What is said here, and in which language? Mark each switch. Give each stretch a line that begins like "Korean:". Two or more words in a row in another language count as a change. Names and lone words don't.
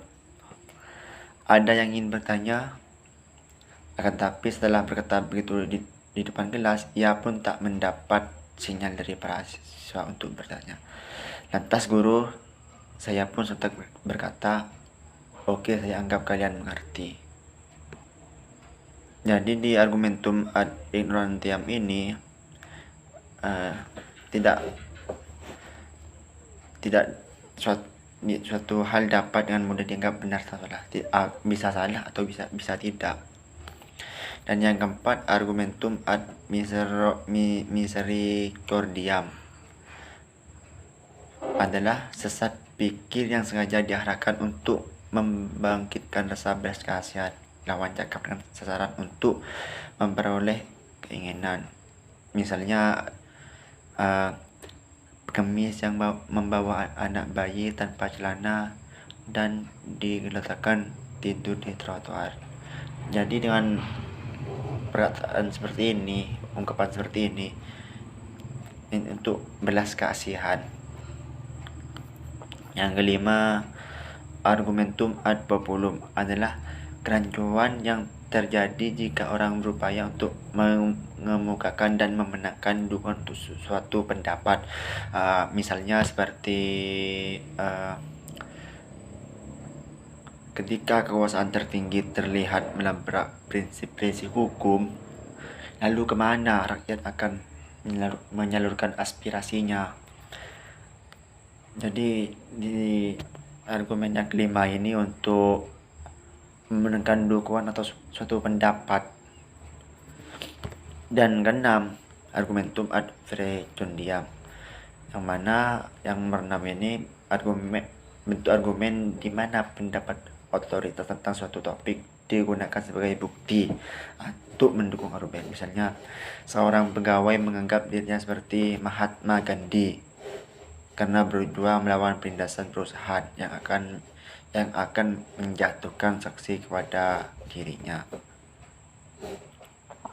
Indonesian: Ada yang ingin bertanya, akan tapi setelah berkata begitu di depan kelas, ia pun tak mendapat sinyal dari para siswa untuk bertanya. Lantas guru saya pun sontak berkata, "Oke, saya anggap kalian mengerti." Jadi di
Latin: argumentum ad ignorantiam
Indonesian: ini tidak suatu hal dapat dengan mudah dianggap benar atau salah. Bisa salah atau bisa tidak. Dan yang keempat,
Latin: argumentum ad misericordiam
Indonesian: adalah sesat pikir yang sengaja diarahkan untuk membangkitkan rasa belas kasihan lawan cakap dengan sasaran untuk memperoleh keinginan. Misalnya pengemis yang membawa anak bayi tanpa celana dan diletakkan tidur di trotoar. Jadi dengan perkataan seperti ini, ungkapan seperti ini untuk belas kasihan. Yang kelima,
Latin: argumentum ad populum
Indonesian: adalah kerancuan yang terjadi jika orang berupaya untuk mengemukakan dan memenangkan dukungan untuk suatu pendapat. Misalnya seperti ketika kekuasaan tertinggi terlihat melabrak prinsip-prinsip hukum, lalu kemana rakyat akan menyalurkan aspirasinya? Jadi di argumen yang kelima ini untuk menekan dukungan atau suatu pendapat. Dan keenam,
Latin: argumentum ad verecundiam,
Indonesian: yang mana yang bernama ini bentuk argumen di mana pendapat otoritas tentang suatu topik digunakan sebagai bukti untuk mendukung argumen. Misalnya, seorang pegawai menganggap dirinya seperti Mahatma Gandhi karena berjuang melawan penindasan perusahaan yang akan menjatuhkan sanksi kepada dirinya.